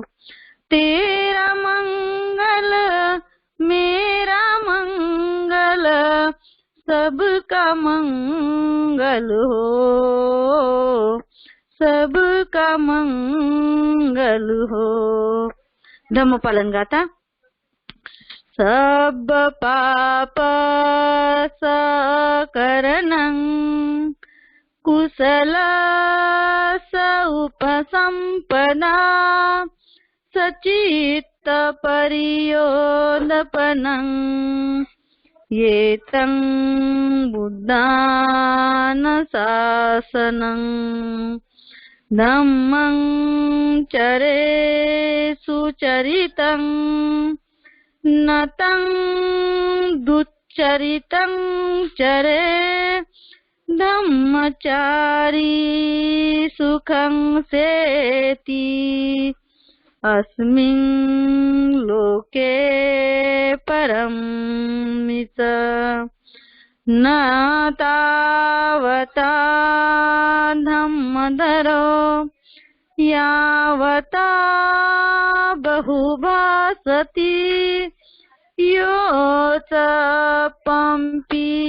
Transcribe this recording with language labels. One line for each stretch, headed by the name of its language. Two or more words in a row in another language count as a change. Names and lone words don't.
Hindi: तेरा मंगल मेरा मंगल, सबका मंगल हो, सबका मंगल हो. धम्मपालन गाथा.
Pali: सब पाप सकरणं कुशल उपसंपदा, सचित्त परियोदपनं येतं बुद्धान शासनं धम्मं चरे सुचरितं नतं दुच्चरितं चरे धम्मचारी सुखं सेति अस्मिन् लोके परमित न तावता धम्मधरो यावता बहुभासति योच पंपी